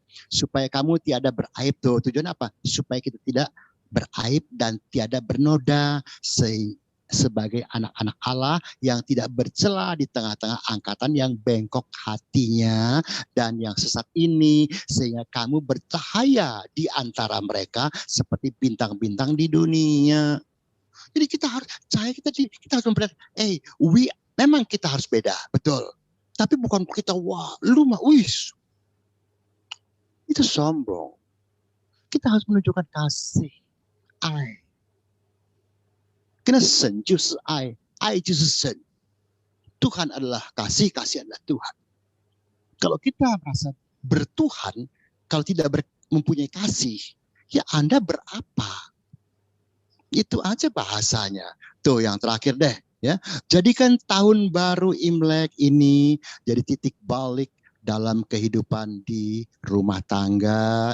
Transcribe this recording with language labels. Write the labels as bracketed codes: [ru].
[id] Supaya kamu tiada beraib tuh. Tujuan apa? Supaya kita tidak beraib dan tiada bernoda sebagai anak-anak Allah yang tidak bercela di tengah-tengah angkatan yang bengkok hatinya dan yang sesat ini, sehingga kamu bercahaya di antara mereka seperti bintang-bintang di dunia. Jadi kita harus cahaya, kita harus memperlihatkan, memang kita harus beda, betul. Tapi bukan kita wah, lu mah wis. Itu sombong. Kita harus menunjukkan kasih. Ai. Karena [zh] sen就是爱，爱就是神. [id] Tuhan adalah kasih, kasih adalah Tuhan. Kalau kita merasa bertuhan, kalau tidak mempunyai kasih, ya Anda berapa? Itu aja bahasanya. Tuh yang terakhir deh. Ya, jadikan tahun baru Imlek ini jadi titik balik dalam kehidupan di rumah tangga.